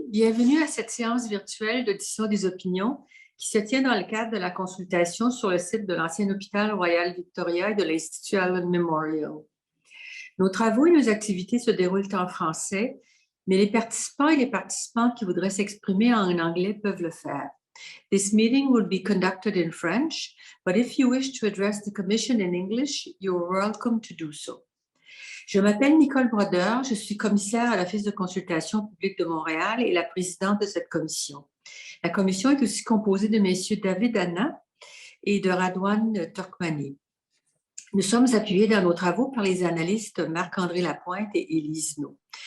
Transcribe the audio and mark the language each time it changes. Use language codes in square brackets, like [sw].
[fr] Bienvenue à cette séance virtuelle d'audition des opinions qui se tient dans le cadre de la consultation sur le site de l'ancien hôpital Royal Victoria et de l'Institut Allen Memorial. Nos travaux et nos activités se déroulent en français, mais les participants et les participantes qui voudraient s'exprimer en anglais peuvent le faire. [en] This meeting will be conducted in French, but if you wish to address the Commission in English, you are welcome to do so. [fr] Je m'appelle Nicole Brodeur, je suis commissaire à l'Office de consultation publique de Montréal et la présidente de cette commission. La commission est aussi composée de messieurs David Anna et de Radwan Turkmani. Nous sommes appuyés dans nos travaux par les analystes Marc-André Lapointe et Élise No.